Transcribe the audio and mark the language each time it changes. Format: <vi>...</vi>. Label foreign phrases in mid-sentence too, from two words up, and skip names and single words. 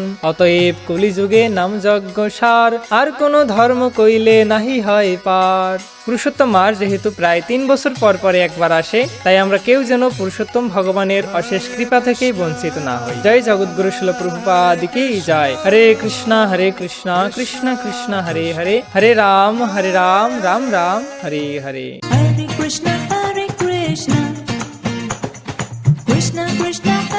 <bn>অতএব কলিযুগে নাম যজ্ঞ সার, আর কোন ধর্ম কইলে নাহি হয় পার। পুরুষোত্তম মাস যেহেতু প্রায় 3 বছর পর পরে একবার আসে, তাই আমরা কেউ যেন পুরুষোত্তম ভগবানের অশেষ কৃপা থেকেই বঞ্চিত না হই। জয় জগৎগুরু শিল প্রভুপাদ কি জয়।</bn> <sa>হরে কৃষ্ণ কৃষ্ণ কৃষ্ণ হরে হরে, হরে রাম রাম রাম হরে হরে। Hare Krishna, Krishna Krishna</sa>